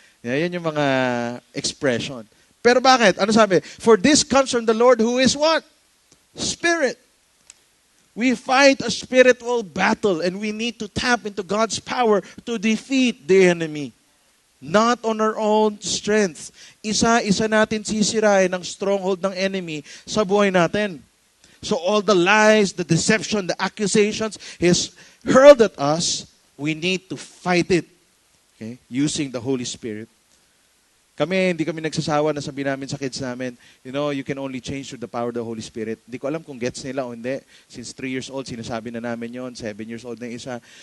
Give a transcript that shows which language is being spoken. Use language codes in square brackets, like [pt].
[tl] Yan yung mga expression. Pero bakit? Ano sabi? [en] For this comes from the Lord who is what? Spirit. We fight a spiritual battle and we need to tap into God's power to defeat the enemy. Not on our own strength. [tl] Isa-isa natin sisirain ang stronghold ng enemy sa buhay natin. [en] So all the lies, the deception, the accusations He's hurled at us, we need to fight it. Okay? Using the Holy Spirit. [tl] Hindi kami nagsasawa na sabi namin sa kids namin, [en] you can only change through the power of the Holy Spirit. [tl] Hindi ko alam kung gets nila o hindi. [en] Since 3 years old, [tl] sinasabi na namin yon, [en] 7 years old [tl] na isa.